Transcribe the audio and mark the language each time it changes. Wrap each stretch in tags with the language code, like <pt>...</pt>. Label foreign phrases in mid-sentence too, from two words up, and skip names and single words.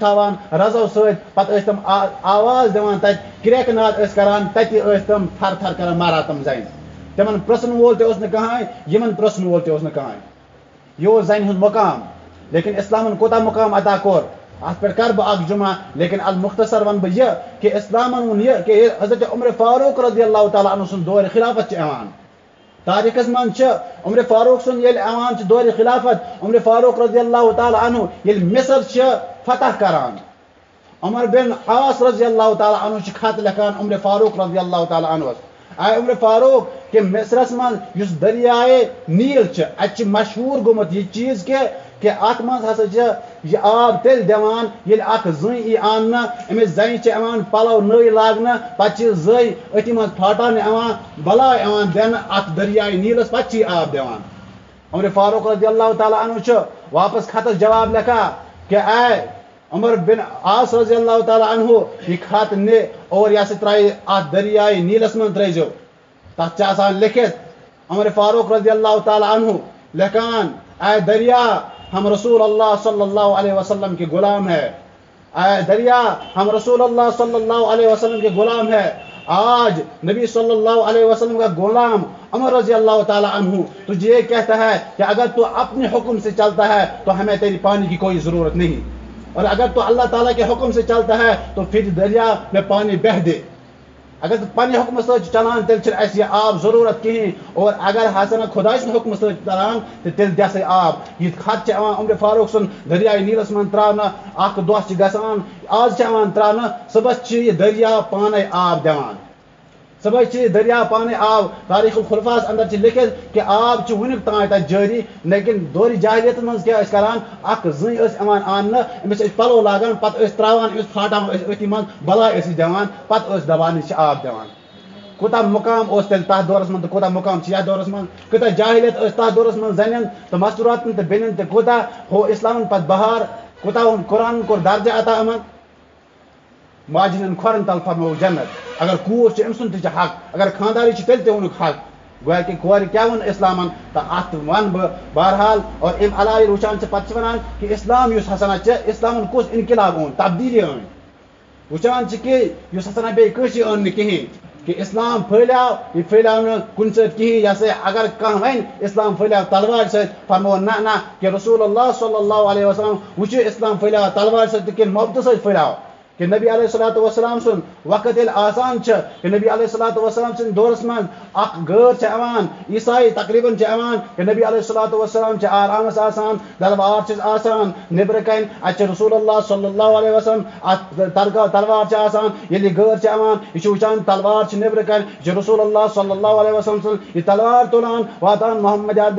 <ks>تھاوان رزو سۭتۍ پتہٕ ٲسۍ تِم آواز دِوان تتہِ کرٛیکہٕ ناد ٲسۍ کران تتہِ ٲسۍ تِم تھر تھر کران مران تِم زنہِ تِمن پرٛژھن وول تہِ اوس نہٕ کٕہٕنۍ یِمن پرٛژھن وول تہِ اوس نہٕ کٕہٕنۍ یہِ اوس زنہِ ہُنٛد مقام لیکن اسلامن کوٗتاہ مقام عطا کوٚر اتھ پٮ۪ٹھ کرٕ بہٕ اکھ جمعہ لیکن المختصر ونہٕ بہٕ یہِ کہ اسلامن ووٚن یہِ کہ حضرت عمر فاروق</ks> <ar>رضی اللہ تعالیٰ عنہ</ar> <ks>سُنٛد دورِ خلافت چھِ یِوان تاریخس منٛز چھِ عمر فاروق سُنٛد ییٚلہِ یِوان چھِ دورِ خلافت عمر فاروق</ks> <ar>رضی اللہ تعالیٰ عنہ</ar> <ks>ییٚلہِ مصر چھِ فتح کران عمر بن عاص</ks> <ar>رضی اللہ تعالیٰ عنہ</ar> <ks>چھِ خط لیکھان عمر فاروق</ks> <ar>رضی اللہ تعالیٰ عنہس</ar> <ks>آیہِ عمر فاروق کہ مصرس منٛز یُس دریایے نیٖل چھِ اتہِ چھِ مشہوٗر گوٚمُت یہِ چیٖز کہ اتھ منٛز ہسا چھِ یہِ آب تیٚلہِ دِوان ییٚلہِ اکھ زٔنۍ یی اننہٕ أمِس زنہِ چھِ یِوان پلو نٔے لاگنہٕ پتہٕ چھِ زٔنۍ أتھی منٛز پھاٹاونہٕ یِوان بلاے یِوان دِنہٕ اتھ دریایے نیٖلس پتہٕ چھِ یہِ آب دِوان عمر فاروق</ks> <ar>رضی اللہ تعالیٰ عنہ</ar> <ks>چھُ واپس خطس جواب لیکھان کہ اے عمر بن عاص</ks> <ar>رضی اللہ تعالیٰ عنہ</ar> <ks>یہِ خط نہِ اور یہِ ہسا ترٛایہِ اتھ دریایے نیٖلس منٛز ترٲیزیو تتھ چھِ آسان لیکھِتھ عمر فاروق</ks> <ar>رضی اللہ تعالیٰ عنہ</ar> <ks>لیکھان</ks> <ur>اے دریا ہم رسول اللہ صلی اللہ علیہ وسلم کے غلام ہے اے دریا ہم رسول اللہ صلی اللہ علیہ وسلم کے غلام ہے آج نبی</ur> <ar>صلی اللہ علیہ وسلم</ar> <ur>کا غلام عمر</ur> <ar>رضی اللہ تعالیٰ عنہ</ar> <ur>تجھے یہ کہتا ہے کہ اگر تو اپنے حکم سے چلتا ہے تو ہمیں تیری پانی کی کوئی ضرورت نہیں اور اگر تو اللہ تعالیٰ کے حکم سے چلتا ہے تو پھر دریا میں پانی بہہ دے</ur> <ks>اگر پنہ حکم سۭتۍ چلان تیٚلہِ چھُنہٕ اَسہِ یہِ آب ضروٗرت کِہیٖنۍ اور اگر ہسا نہٕ خۄداے سٕنٛدِ حُکمہٕ سۭتۍ چلان تہٕ تیٚلہِ دِ سا آب یہِ خط چھِ یِوان عمر فاروق سُنٛد دریایے نیٖلس منٛز ترٛاونہٕ اکھ دۄہ چھِ گژھان آز چھِ یِوان ترٛاونہٕ صُبحس چھِ یہِ دریا پانے آب دِوان صُبحس چھِ یہِ دریا پانے آب تاریخ الخلفاہس اندر چھِ لیکھِتھ کہ آب چھُ وُنیُک تام تتہِ جٲری لیکن دورِ جاہلیتس منٛز کیٛاہ ٲسۍ کران اکھ زٔنۍ ٲسۍ یِوان اننہٕ أمِس ٲسۍ پلو لاگان پتہٕ ٲسۍ ترٛاوان أمِس پھاٹاوان ٲسۍ أتھی منٛز بلاے ٲسۍ دِوان پتہٕ ٲسۍ دپان یہِ چھِ آب دِوان کوتاہ مقام اس تیل تہ دورس من تو کوتاہ مقام چھ یتھ دورس من کوتاہ جاہلیت اس تہ دورس من زنین تو مستوراتن تو بینن تو کوتاہ ہو اسلامن پت بہار کوتاہ ہن قرآن کور درجہ عطا امن ماجنن کھورن تل فرمو جنت اگر کوٗر چھِ أمۍ سُنٛد تہِ چھِ حق اگر خانداری چھِ تیٚلہِ تہِ ووٚنُکھ حق گویا کہ کورِ کیٛاہ ووٚن اسلامن تہٕ اَتھ وَنہٕ بہٕ بہرحال اور اَمہِ علاوٕ ییٚلہِ وٕچھان چھِ پتہٕ چھِ وَنان کہ اسلام یُس ہسا چھِ اسلامن کُس انقلاب اوٚن تبدیٖلی أنۍ وٕچھان چھِ کہ یُس ہسا بیٚیہِ کٲنٛسہِ أنۍ نہٕ کِہیٖنۍ کہ اسلام پھٔہلیو یہِ پھٔہلیو نہٕ کُنہِ سۭتۍ کِہیٖنۍ یہِ ہسا اگر کانٛہہ وَنہِ اسلام پھٔہلیو تلوارِ سۭتۍ فرمو نہ کہ رسول اللہ</ks> <ar>صلی اللہ علیہ وسلم</ar> <ks>وٕچھِو اسلام پھٔہلیو تلوارِ سۭتۍ تہٕ کِنہٕ محبتہٕ سۭتۍ پھٔہلیو کہ نبی علیہ الصلوۃ والسلام سُنٛد وقت ییٚلہِ آسان چھِ کہ نبی</ks> <ar>علیہ الصلوۃ والسلام</ar> <ks>سٕنٛدِ دورس منٛز اکھ غٲر چھِ یِوان عیسائی تقریٖباً چھِ یِوان کہ نبی</ks> <ar>علیہ الصلوۃ والسلام</ar> <ks>چھِ آرامس آسان تلوار چھِس آسان نیبرٕ کَنۍ اَتہِ چھِ رسول اللہ</ks> <ar>صلی اللہ علیہ وسلم</ar> <ks>اَتھ تلوار چھِ آسان ییٚلہِ یہِ غٲر چھِ یِوان یہِ چھِ وٕچھان تلوار چھِ نیبرٕ کَنۍ یہِ چھِ رسول اللہ</ks> <ar>صلی اللہ علیہ وسلم</ar> <ks>سٕنٛز یہِ تلوار تُلان واتان محمد عربی</ks>